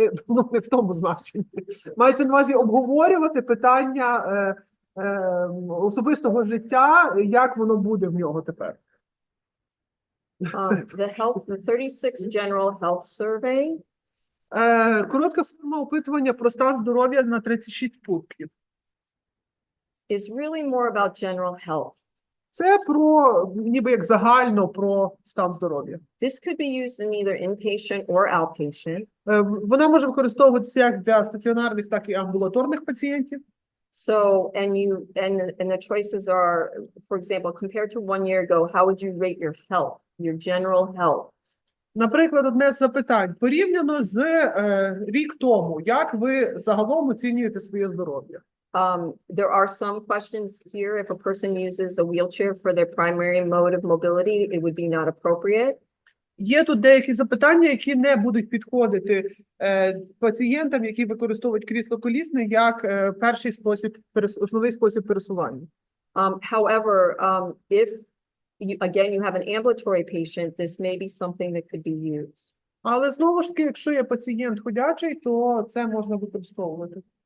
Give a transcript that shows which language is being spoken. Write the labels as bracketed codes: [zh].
[uk] Ну, не в тому значенні. Мається на увазі обговорювати питання особистого життя, як воно буде в нього тепер. [en] The 36 general health survey [uk] Коротка форма опитування про стан здоров'я на 36 пунктів. [en] is really more about general health. [uk] Це про, ніби як загально, про стан здоров'я. [en] This could be used in either inpatient or outpatient. [uk] Вона може використовуватися як для стаціонарних, так і амбулаторних пацієнтів. [en] So, and the choices are, for example, compared to 1 year ago, how would you rate your health, your general health? [uk] Наприклад, одне з запитань. Порівняно з рік тому, як ви загалом оцінюєте своє здоров'я? [en] There are some questions here. If a person uses a wheelchair for their primary mode of mobility, it would be not appropriate. [uk] Є тут деякі запитання, які не будуть підходити пацієнтам, які використовують крісло колісне, як перший спосіб, основний спосіб пересування. [en] However, if you have an ambulatory patient, this may be something that could be used. [uk] Але знову ж таки, якщо є пацієнт ходячий, то це можна використовувати.